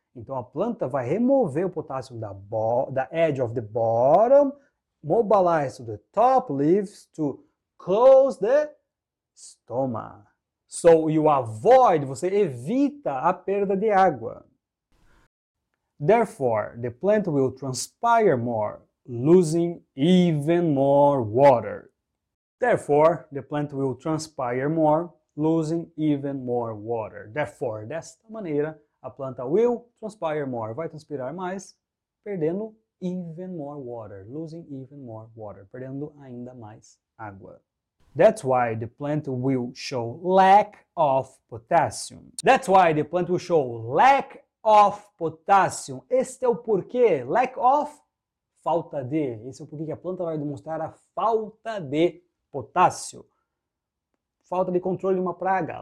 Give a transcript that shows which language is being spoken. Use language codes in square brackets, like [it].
[pt] Então a planta vai remover o potássio da [en] edge of the bottom, mobilize to the top leaves to close the stoma. So you avoid, [pt] você evita a perda de água. [en] Therefore, the plant will transpire more, losing even more water. Therefore, the plant will transpire more, losing even more water. [pt] Therefore, desta maneira, a planta [en] will transpire more, [pt] vai transpirar mais, perdendo [en] even more water, losing even more water, [pt] perdendo ainda mais água. [en] That's why the plant will show lack of potassium. That's why the plant will show lack of potassium. [pt] Este é o porquê. Lack of, falta de. Esse é o porquê que a planta vai demonstrar a falta de potássio. Falta de controle de uma praga.